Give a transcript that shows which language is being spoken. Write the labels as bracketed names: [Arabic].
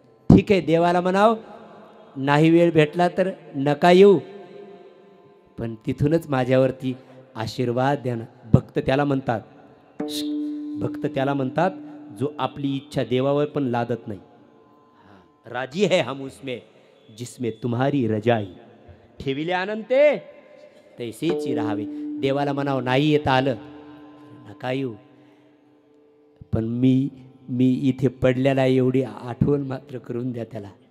[Marathi] ठीक आहे, देवाला म्हणाव नाही वेळ भेटला तर नका येऊ, पण तिथूनच माझ्यावरती आशीर्वाद द्या ना। भक्त त्याला म्हणतात जो आपली इच्छा देवावर पण लादत नाही। [Hindi] राजी है हम उसमें जिसमें तुम्हारी रजाई, [Marathi] ठेविले अनंते तैसेच राहावे। देवाला म्हणाव नाही येता आलं नका येऊ, पण मी इथे पडलेला एवढी आठवण मात्र करून द्या त्याला।